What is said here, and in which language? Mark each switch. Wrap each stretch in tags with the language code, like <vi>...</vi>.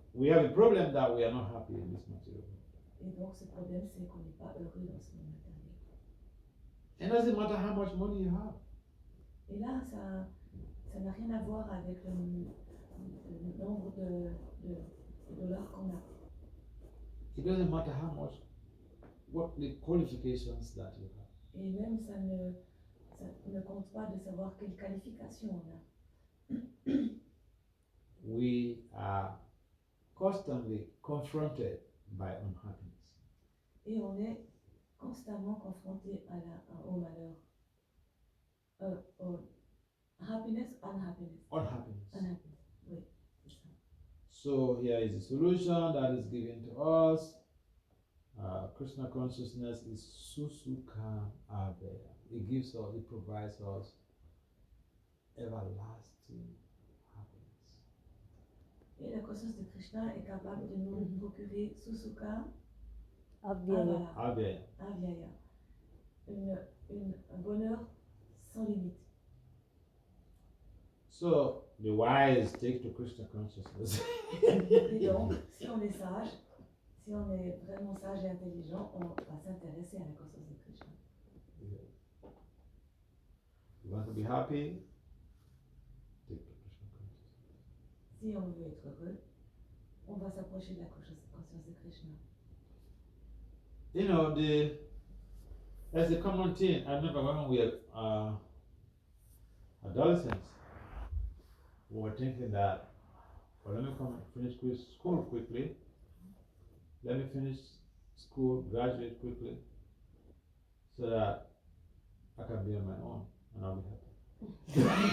<en>We have a problem that we are not happy in this material world.</en> <fr>Et donc, ce problème, c'est qu'on n'est pas heureux dans ce monde matériel.</fr> <en>It doesn't matter how much money you have.</en> <fr>Et là, ça n'a rien à voir avec le nombre de dollars qu'on a.</fr> <en>It doesn't matter how much, what the qualifications that you have.</en> <fr>Et même, ça ne compte pas de savoir quelle qualification on a.</fr> <en>We are constantly confronted by unhappiness.</en> <fr>Et on est constamment confronté au malheur.</fr> <en>Au happiness, unhappiness. Unhappiness.</en> <fr>Oui, c'est ça.</fr> <en>So here is a solution that is given to us. Krishna consciousness is Susukha Abhaya. It gives us, it provides us everlasting happiness.</en> <fr>Et la conscience de Krishna est capable de nous procurer Susukha Avyaya. Abhaya. Avyaya. Un bonheur sans limite.</fr> <en>So the wise take to Krishna consciousness.</en> <fr>Et donc, si on est sage, si on est vraiment sage et intelligent, on va s'intéresser à la conscience de Krishna.</fr> <en>You want to be happy? Take to Krishna consciousness.</en> <fr>Si on veut être heureux, on va s'approcher de la conscience de Krishna.</fr> <en>You know, there's a common thing. I remember when we were adolescents, we were thinking that, well, let me finish school quickly. Let me finish school, graduate quickly, so that I can be on my own and I'll be happy.</en>